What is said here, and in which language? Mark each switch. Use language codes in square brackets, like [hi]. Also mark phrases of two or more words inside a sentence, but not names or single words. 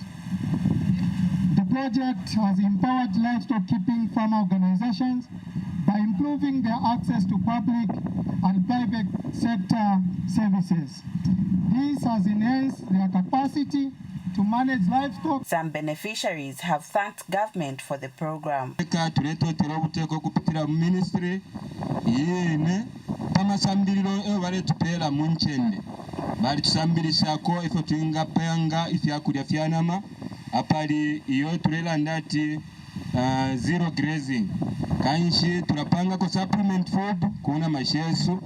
[en] The project has empowered livestock keeping farmer organizations by improving their access to public and private sector services. This has enhanced their capacity to manage livestock. Some beneficiaries have thanked government for the program. [bem] Ministry yene pamasambiriro evaletupera munchende bali tusambirisako ifo tuingapanga ifyakulya fyanama apali iyo tulela ndati [en] zero grazing [bem] kanshi tulapanga ko [en] supplement food [bem] kuna mashesu